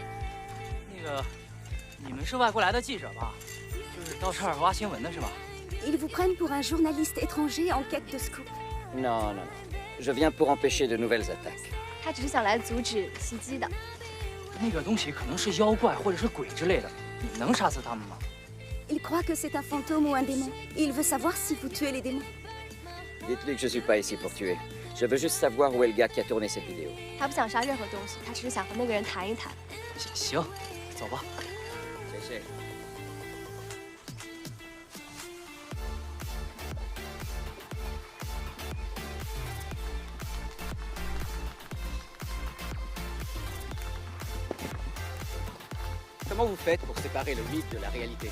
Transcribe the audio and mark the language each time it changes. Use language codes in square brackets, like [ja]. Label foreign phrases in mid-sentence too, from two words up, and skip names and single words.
[zh] 那个，你们是外国来的记者吧？就是到这儿挖新闻的是吧？ [fr] Ils vous prennent pour un journaliste étranger en quête de scoop. Non, non, non. Je viens pour empêcher de nouvelles attaques. [zh] 他只是想来阻止袭击的。那个东西可能是妖怪或者是鬼之类的，你能杀死他们吗？ [fr] Il croit que c'est un fantôme ou un démon. Il veut savoir si vous tuez les démons. Dites-lui que je suis pas ici pour tuer. Je veux juste savoir où est le gars qui a tourné cette vidéo. [zh] 他不想杀任何东西，他只是想和那个人谈一谈。行，走吧。谢谢。 [fr] Comment vous faites pour séparer le mythe de la réalité?